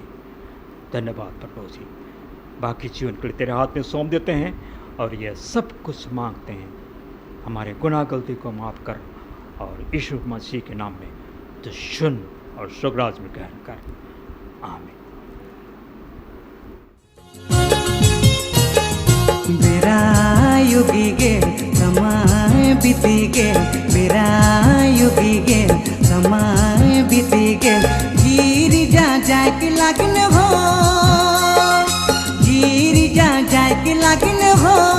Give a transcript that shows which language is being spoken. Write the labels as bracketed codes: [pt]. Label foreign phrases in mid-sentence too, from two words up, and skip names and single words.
[hi] धन्यवाद प्रभु जी, बाकी जीवन के लिए तेरे हाथ में सौंप देते हैं और यह सब कुछ मांगते हैं। हमारे गुनाह गलती को माफ़ कर और यीशु मसीह के नाम में तो सुन और स्वर्गराज में ग्रहण कर। आमीन। [sck] बेरा युगी गे समय बीती गे, बेरा युगी गे समय बीती गे, गिर जा जाए के लगन हो, गिर जा जाए के लगन हो,